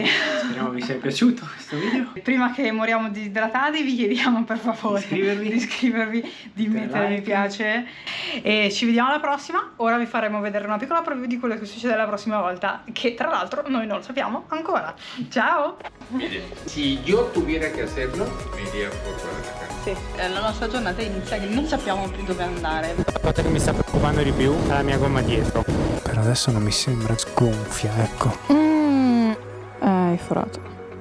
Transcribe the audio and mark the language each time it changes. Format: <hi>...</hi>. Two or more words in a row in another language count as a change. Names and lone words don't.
<it>Speriamo vi sia piaciuto questo video. prima che moriamo disidratati vi chiediamo per favore di iscrivervi, di mettere mi piace e ci vediamo alla prossima. Ora vi faremo vedere una piccola preview di quello che succede la prossima volta, che tra l'altro noi non lo sappiamo ancora. Ciao!</it> <es>Mire, si yo tuviera que hacerlo, me iría por Guadalajara.</es> <it>Sì, la nostra giornata inizia che non sappiamo più dove andare. La cosa che mi sta preoccupando di più è la mia gomma dietro. Per adesso non mi sembra sgonfia, ecco. Hai forato.</it>